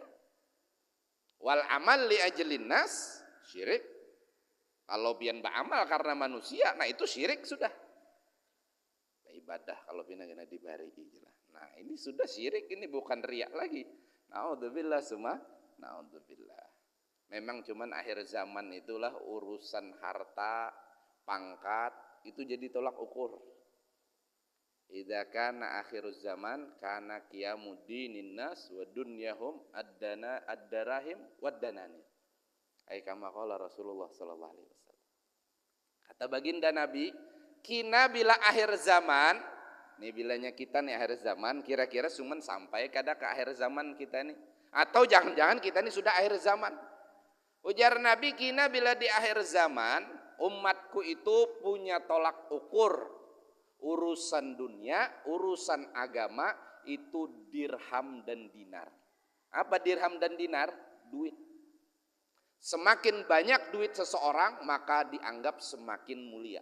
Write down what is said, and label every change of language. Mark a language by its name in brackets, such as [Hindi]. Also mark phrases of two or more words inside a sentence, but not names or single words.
[Arabic] والعمل لأجل الناس شرك. [Banjar] Kalau pian beramal karena manusia, nah itu syirik sudah. Ibadah kalau pina-pina dibari lah. [Indonesian] Nah ini sudah syirik, ini bukan riak lagi. [Arabic] نعوذ بالله ثم نعوذ بالله. [Indonesian] Memang cuman akhir zaman itulah urusan harta, pangkat itu jadi tolak ukur. [Arabic] إذا كان آخر الزمان كان قيام دين الناس ودنياهم الدراهم والدنانير. أي كما قال رسول الله صلى الله عليه وسلم. [Banjar] Kata baginda Nabi, kina bila akhir zaman, nih bilanya kita nih akhir zaman, kira-kira cuman sampai kada ke akhir zaman kita nih, atau jangan-jangan kita nih sudah akhir zaman. Ujar Nabi, [Indonesian] kina bila di akhir zaman umatku itu punya tolak ukur urusan dunia, urusan agama itu dirham dan dinar. Apa dirham dan dinar? Duit. Semakin banyak duit seseorang maka dianggap semakin mulia.